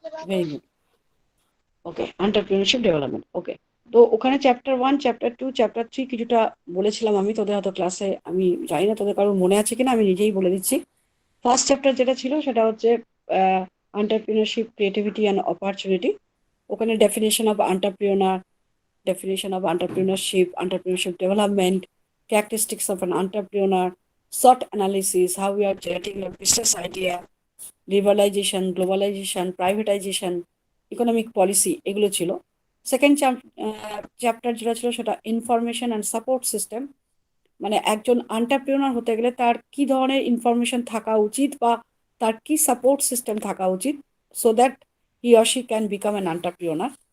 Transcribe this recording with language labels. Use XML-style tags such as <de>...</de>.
<bn>Very good. ওকে, entrepreneurship development. ওকে, তো ওখানে chapter 1, chapter 2, chapter 3 কিছুটা বলেছিলাম আমি তোদের, হয়তো ক্লাসে, আমি জানি না তোদের কারোর মনে আছে কিনা, আমি নিজেই বলে দিচ্ছি। ফার্স্ট চ্যাপ্টার যেটা ছিল সেটা হচ্ছে এন্টারপ্রেনারশিপ, ক্রিয়েটিভিটি অ্যান্ড অপরচুনিটি।</bn> <en>ওখানে definition of entrepreneur, definition of entrepreneurship development, characteristics of an entrepreneur, SWOT analysis, how we are generating a business idea, liberalization, globalization, privatization, economic policy,</en> <bn>এগুলো ছিল। Second chapter যেটা ছিল সেটা information and support system, মানে একজন entrepreneur হতে গেলে তার কি ধরনের ইনফরমেশন থাকা উচিত বা তার কি সাপোর্ট সিস্টেম থাকা উচিত,</bn> <en>So that he or she can become an entrepreneur.</en>